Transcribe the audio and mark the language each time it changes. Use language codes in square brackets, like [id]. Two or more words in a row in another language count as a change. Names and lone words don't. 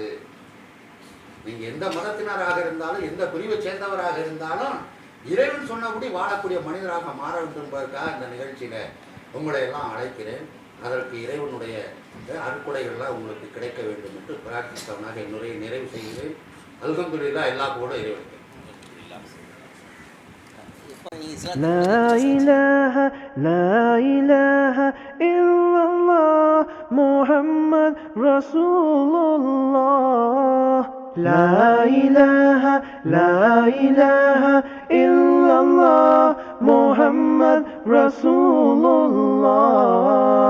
[ta] நீங்கள் எந்த மதத்தினராக இருந்தாலும், எந்த பிரிவை சேர்ந்தவராக இருந்தாலும், இறைவன் சொன்னபடி வாழக்கூடிய மனிதராக மாற வேண்டும் என்பதற்காக இந்த நிகழ்ச்சியில் உங்களை எல்லாம் அழைக்கிறேன். அதற்கு இறைவனுடைய அருட்கொடைகள்லாம் உங்களுக்கு கிடைக்க வேண்டும் என்று பிரார்த்தித்தவனாக என்னுடைய நிறைவு செய்கிறேன். அல்ஹம்துலில்லாஹ், எல்லா கூட இறைவனுக்கு. [ar] لا إله لا إله إلا الله محمد رسول الله. لا إله لا إله إلا الله محمد رسول الله.